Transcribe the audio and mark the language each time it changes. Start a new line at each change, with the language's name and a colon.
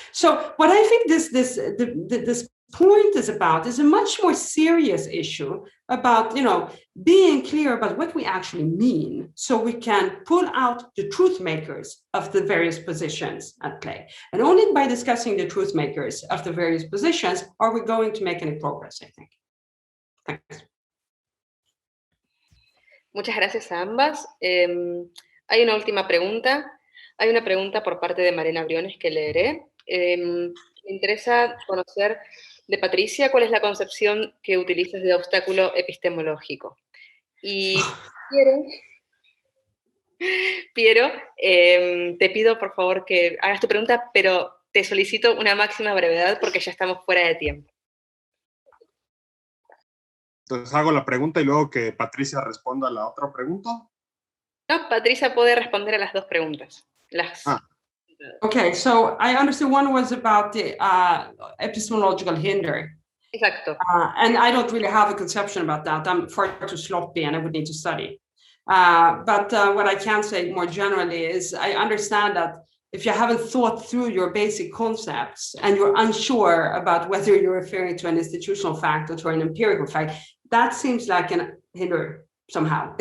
English: So what I think this point is about is a much more serious issue about, being clear about what we actually mean, so we can pull out the truth makers of the various positions at play. And only by discussing the truth makers of the various positions are we going to make any progress, I think. Thanks.
Spanish: Muchas gracias a ambas. Hay una última pregunta. Hay una pregunta por parte de Mariana Briones que leeré. Me interesa conocer de Patricia cuál es la concepción que utilizas de obstáculo epistemológico. Y Piero, te pido por favor que hagas tu pregunta, pero te solicito una máxima brevedad porque ya estamos fuera de tiempo. Entonces hago la pregunta y luego que Patricia responda a la otra pregunta. No, Patricia puede responder a las dos preguntas.
English: Okay, so I understand one was about the epistemological hinder.
Spanish: Exacto.
English: And I don't really have a conception about that. I'm far too sloppy and I would need to study. But what I can say more generally is I understand that if you haven't thought through your basic concepts and you're unsure about whether you're referring to an institutional fact or to an empirical fact, that seems like an hinder somehow.